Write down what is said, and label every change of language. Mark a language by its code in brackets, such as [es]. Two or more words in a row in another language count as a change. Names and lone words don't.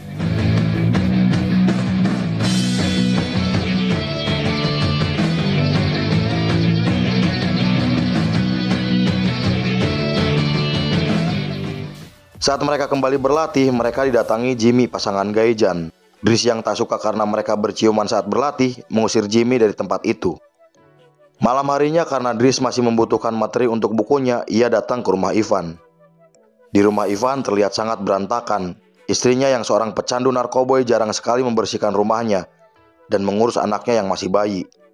[id] Saat mereka kembali berlatih, mereka didatangi Jimmy, pasangan gay Jan. Dries yang tak suka karena mereka berciuman saat berlatih, mengusir Jimmy dari tempat itu. Malam harinya, karena Dries masih membutuhkan materi untuk bukunya, ia datang ke rumah Ivan. Di rumah Ivan terlihat sangat berantakan. Istrinya yang seorang pecandu narkoboy jarang sekali membersihkan rumahnya dan mengurus anaknya yang masih bayi.